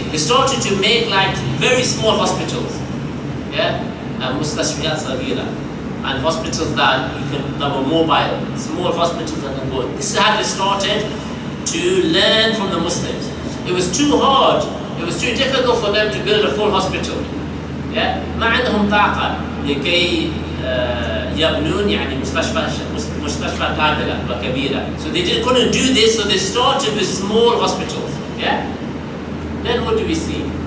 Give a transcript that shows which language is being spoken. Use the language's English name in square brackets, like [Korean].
[English] They started to make like very small hospitals. Yeah. [Arabic] مستشفيات صغيرة, [English] and hospitals that were mobile, small hospitals that can go. This is how they started to learn from the Muslims. It was too hard, it was too difficult for them to build a full hospital. Yeah? [Arabic] ما عندهم طاقة لكي يبنون يعني مستشفى كاملة وكبيرة. [English] So they couldn't do this, so they started with small hospitals. Yeah? Then what do we see?